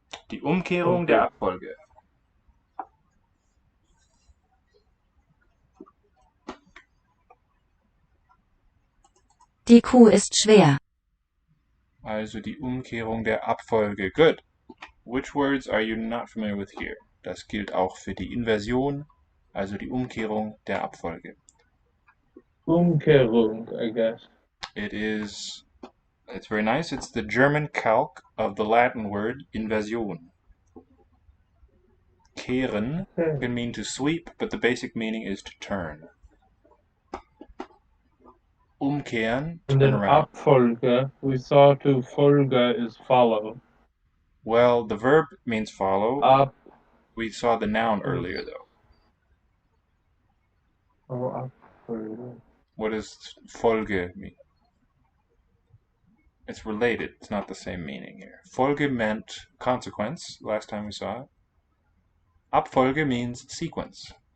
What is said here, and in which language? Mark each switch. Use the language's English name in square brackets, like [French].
[German] Die Umkehrung der Abfolge. Die Kuh ist schwer. Also die Umkehrung der Abfolge. [English] Good. Which words are you not familiar with here? [German] Das gilt auch für die Inversion, also die Umkehrung der Abfolge. [English] Umkehrung, I guess. It's very nice. It's the German calque of the Latin word invasion. Kehren can mean to sweep, but the basic meaning is to turn. [German] Umkehren, [English] And turn then around. Abfolge, we saw to folge is follow. Well, the verb means follow. Ab, We saw the noun earlier, though. [German] oh, Abfolge. [English] What does Folge mean? It's related. It's not the same meaning here. Folge meant consequence, last time we saw it. Abfolge means sequence.